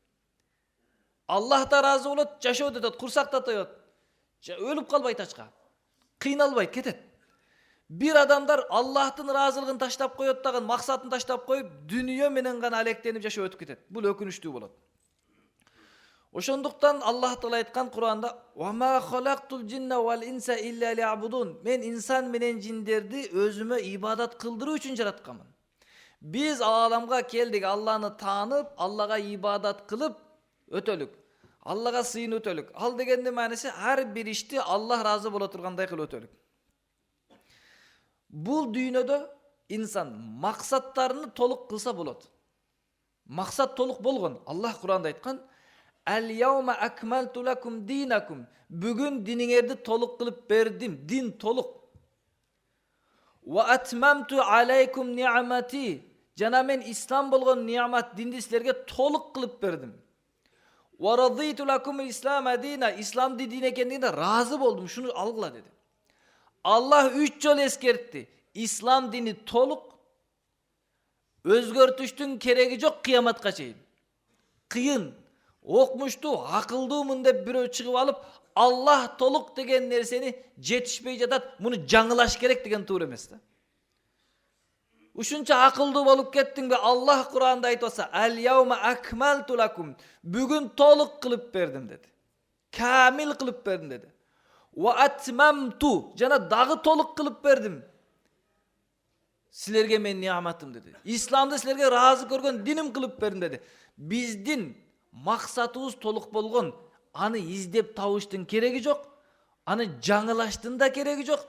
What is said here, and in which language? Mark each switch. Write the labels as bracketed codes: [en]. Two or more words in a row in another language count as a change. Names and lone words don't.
[ky] Аллах да разы болот, жашоо да өтөт, курсак да тоет. Өлүп калбайт ачка. Кыйналбайт, кетет. Бир адамдар Аллахтын разылыгын таштап коет дагы, максатын таштап коюп, дүйнө менен гана алектенип жашоо өтүп кетет. Бул өкүнүчтүү болот. Ошондуктан Аллах Таала айткан Кур'анда: [ar] "وما خلقت الجن والإنس إلا ليعبدون." [ky] Мен инсан менен жиндерди өзүмө ибадат кылдыруу үчүн жаратканмын. Биз ааламга келдик, Алланы таанып, Аллага ибадат кылып өтөлүк. Аллага сыйын өтөлүк. Ал дегендин мааниси ар бир ишти Аллах разы боло тургандай кылып өтөлүк. Бул дүйнөдө инсан максаттарını толук кылса болот. Максат толук болгон. Аллах Кур'анда айткан: [ar] "اليوم أكملت لكم دينكم." [ky] Бүгүн диниңерди толук кылып бердим. Дин толук. [ar] "وأتممت عليكم نعمتي." [ky] Жана мен ислам болгон ни'мат динди силерге толук кылып бердим. [ar] "ورضيت لكم الإسلام دينا." [ky] Исламды дин экендигине разы болдум. Шуну алгыла деди. Аллах 3 жол эскертти. Ислам дини толук. Өзгөртүштүн кереги жок кыяматка чейин. Кыйын, окмуштуу, акылдуумун деп бирөө чыгып алып, Аллах толук деген нерсени жетишпей жатат, муну жаңылаш керек деген туура эмес да. Ушунча акылдуу болуп кеттиңби? Аллах Кур'анда айтып атса: [ar] "اليوم أكملت لكم." [ky] Бүгүн толук кылып бердим деди. Камил кылып бердим деди. [ar] وأتممت, [ky] жана дагы толук кылып бердим. Силерге мен нияматым деди. Исламды силерге разы көргөн диним кылып бердим деди. Биздин максатыбыз толук болгон. Аны издеп табыштын кереги жок. Аны жаңылаштын да кереги жок.